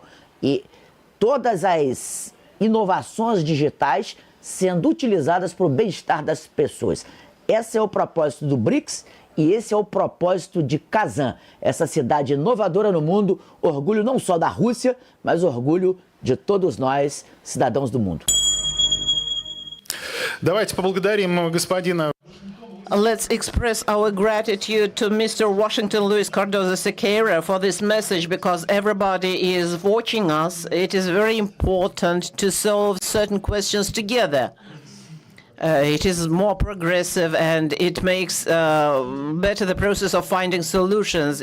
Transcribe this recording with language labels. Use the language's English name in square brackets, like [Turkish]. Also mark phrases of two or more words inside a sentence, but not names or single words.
[Portuguese] E todas as inovações digitais sendo utilizadas para o bem-estar das pessoas. Esse é o propósito do BRICS e esse é o propósito de Kazan, essa cidade inovadora no mundo, orgulho não só da Rússia, mas orgulho de todos nós, cidadãos do mundo. [Russian] Давайте поблагодарим господина. [English] Let's express our gratitude to Mr. Washington Luis Cardoso Sequeira for this message, because everybody is watching us. It is very important to solve certain questions together. It is more progressive and it makes better the process of finding solutions.